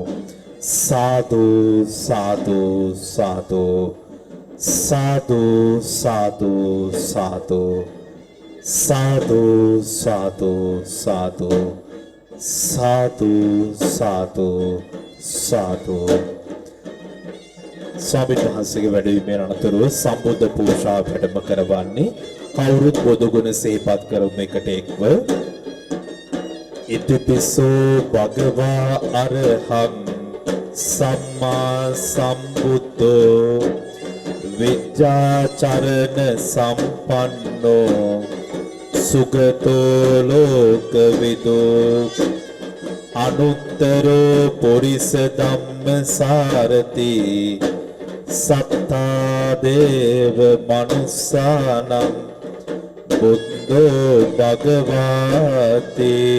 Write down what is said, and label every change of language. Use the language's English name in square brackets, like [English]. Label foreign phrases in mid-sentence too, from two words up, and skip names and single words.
[Sinhala] සාදු සාදු සාදු සාදු සාදු සාදු සාදු සාදු සාදු සාදු සාදු සාදු. ස්වාමීන් වහන්සේගේ වැඩවීමේ අනතුරුව සම්බුද්ධ පූජාව වැඩම කරවන්නේ කවුරුත් බුදු ගුණ සිහිපත් කරමු එකට එක්ව. [Pali] ඉතිපිසෝ භගවා අරහං සම්මා සම්බුද්ධෝ විජ්ජාචරණ සම්පන්නෝ සුගතෝ ලෝකවිදෝ අනුත්තරෝ පුරිස ධම්මසාරති සත්තා දේව මනුස්සානං බුද්ධෝ භගවාති